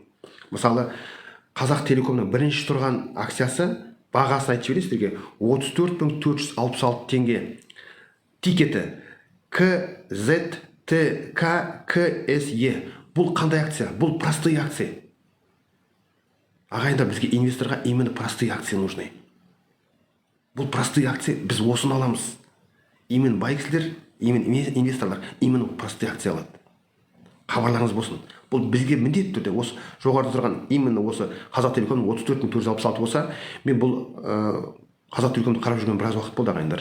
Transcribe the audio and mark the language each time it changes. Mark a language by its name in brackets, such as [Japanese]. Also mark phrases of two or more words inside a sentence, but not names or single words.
[Kazakh] Мысалы, Қазақ Телекомның бірінші тұрған акциясы бағасын айтып жіберейін сіздерге 34.466 теңге. Тикеті КЗТККСЕ. Бұл қандай акция? Бұл [Russian] простые акция. [Kazakh] Ағайында бізге инвесторға [Russian] именно простые акция нужны. [Kazakh] Бұл [Russian] простые акция, [Kazakh] біз осыны аламыз. Именно бай кісілер, именно инвесторлар [Russian] именно простые акция [Kazakh] алады. Хабарларыңыз болсын. Бұл бізге міндетті түрде осы жоғарыда тұрған именно осы Қазақ Телекомның 34.466 болса, мен бұл Қазақ Телекомды қарап жүрген біраз уақыт болды ағайындар.